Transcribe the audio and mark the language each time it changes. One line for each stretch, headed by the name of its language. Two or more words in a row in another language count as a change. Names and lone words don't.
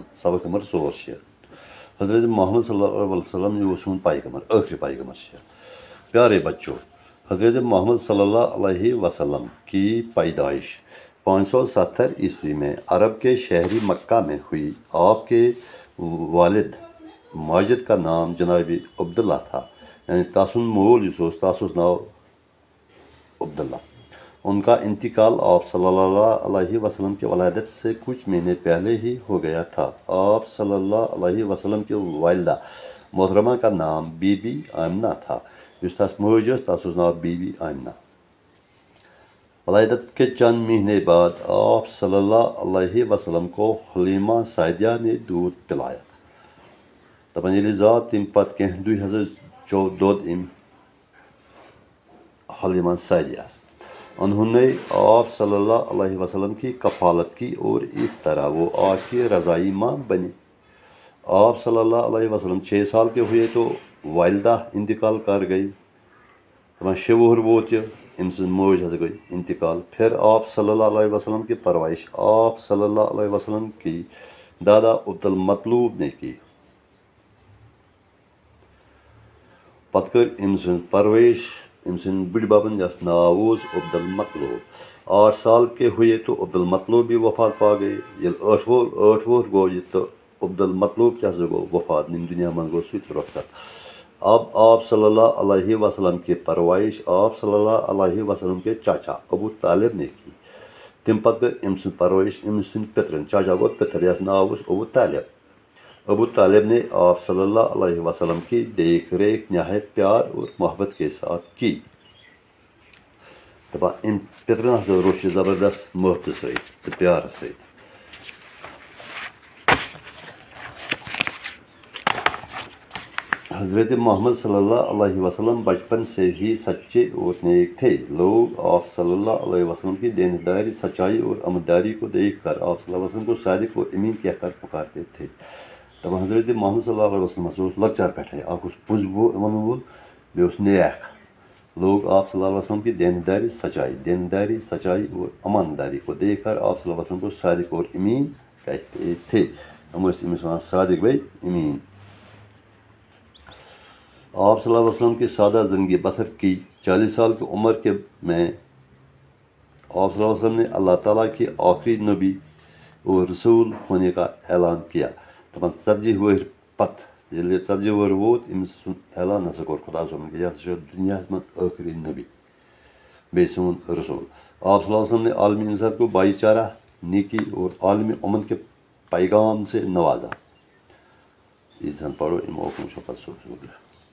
Urdu: سبق نمبر 4 حضرت محمد
Arabic: صلی اللہ علیہ وسلم
Kashmiri: یہ سون پیغمبر آخری پیغمبر.
Urdu: پیارے بچوں، حضرت محمد
Arabic: صلی اللہ علیہ وسلم
Urdu: کی پیدائش 570 عیسوی میں عرب کے شہری مکہ میں ہوئی. آپ کے والد ماجد کا نام جناب عبداللہ تھا،
Kashmiri: یعنی تاسن مول تاسس ناو عبداللہ.
Urdu: ان کا انتقال آپ
Arabic: صلی اللہ علیہ وسلم
Urdu: کی ولادت سے کچھ مہینے پہلے ہی ہو گیا تھا. آپ
Arabic: صلی اللہ علیہ وسلم
Urdu: کی والدہ محترمہ کا نام بی بی آمنہ تھا.
Kashmiri: تس موج تس ناو بی بی آمنہ.
Urdu: ولادت کے چند مہینے بعد آپ
Arabic: صلی اللہ علیہ وسلم
Urdu: کو حلیمہ سعدیہ نے دودھ پلایا.
Kashmiri: دپان ییٚلہِ زاو تمہِ پتہٕ کینٛہہ دُہۍ ہسا دۄد أمۍ حلیمہ سعدیہ.
Urdu: انہوں نے آپ
Arabic: صلی اللہ علیہ وسلم
Urdu: کی کفالت کی اور اس طرح وہ آج کی رضائی ماں بنی. آپ
Arabic: صلی اللہ علیہ وسلم
Urdu: 6 سال کے ہوئے تو والدہ انتقال کر گئی.
Kashmiri: 6 وُہر ووت یہ أمۍ سٕنٛز موج حظ گئی انتقال.
Urdu: پھر آپ
Arabic: صلی اللہ علیہ وسلم
Urdu: کی پرورش آپ
Arabic: صلی اللہ علیہ وسلم
Urdu: کی دادا عبدالمطلوب نے کی.
Kashmiri: پتہٕ کٔر أمۍ سٕنٛز پرورش أمۍ سٕنٛدِ بٕڈِ ببن یس ناو اوس عبدالمطلوب.
Urdu: 8 سال کے ہوئے تو عبدالمطلوب بھی وفات پا گئے.
Kashmiri: ییٚلہِ 8 وُہر گوٚو یہِ تہٕ عبدالمطلوب کیٛاہ سا گوٚو وفات، ییٚمہِ دُنیا منٛز گوٚو سُہ تہِ رخصت.
Urdu: اب آپ
Arabic: صلی اللہ علیہ وسلم
Urdu: کی پرورش آپ
Arabic: صلی اللہ علیہ وسلم
Urdu: کے چاچا ابو طالب نے کی.
Kashmiri: تمہِ پتہٕ کٔر أمۍ سٕنٛز پرورش أمۍ سٕنٛدۍ پِترن. چاچا گوٚو پِتر یس ناو اوس ابو طالب.
Urdu: ابو طالب نے آپ
Arabic: صلی اللہ علیہ وسلم
Urdu: کی دیکھ ریکھ نہایت پیار اور محبت کے ساتھ کی.
Kashmiri: دپان أمۍ پِترن ہسا روٚچھ یہِ زبردست محبتہٕ سۭتۍ تہٕ پیارٕ سۭتۍ.
Urdu: حضرت محمد
Arabic: صلی اللہ علیہ وسلم
Urdu: بچپن سے ہی سچے اور نیک تھے. لوگ آپ
Arabic: صلی اللہ علیہ وسلم
Urdu: کی دینداری، سچائی اور امانتداری کو دیکھ کر آپ
Arabic: صلی اللہ علیہ وسلم
Urdu: کو صادق اور امین کہہ کر پکارتے تھے.
Kashmiri: تب حضرت محمد
Arabic: صلی اللہ علیہ وسلم
Kashmiri: ہسا لکچار پٮ۪ٹھے اکھ اوس پوٚز ونن وول بیٚیہِ اوس نیک.
Urdu: لوگ آپ
Arabic: صلی اللہ علیہ وسلم
Urdu: کی دینداری، سچائی اور امانتداری کو دیکھ کر آپ
Arabic: صلی اللہ علیہ وسلم
Urdu: کو صادق اور امین کہتے تھے.
Kashmiri: ہم ٲسۍ أمِس وَنان صادق بیٚیہِ امین.
Urdu: آپ
Arabic: صلی اللہ علیہ وسلم
Urdu: کی سادہ زندگی بسر کی. 40 سال کی عمر میں آپ
Arabic: صلی اللہ علیہ وسلم
Urdu: نے اللہ تعالیٰ کی آخری نبی اور رسول ہونے کا اعلان کیا.
Kashmiri: دپان 40 وُہر پتہٕ ییٚلہِ 40 وُہر ووت أمۍ سُنٛد اعلان ہسا کوٚر خۄدا صٲبن کہِ یہِ ہسا چھُ دُنیاہس منٛز ٲخری نبی بیٚیہِ سون رسول.
Urdu: آپ
Arabic: صلی اللہ علیہ وسلم
Urdu: نے عالمی انسان کو بھائی چارہ، نیکی اور عالمی امن کے پیغام سے نوازا.
Kashmiri: یہ پڑھو امہ اوکن پتہٕ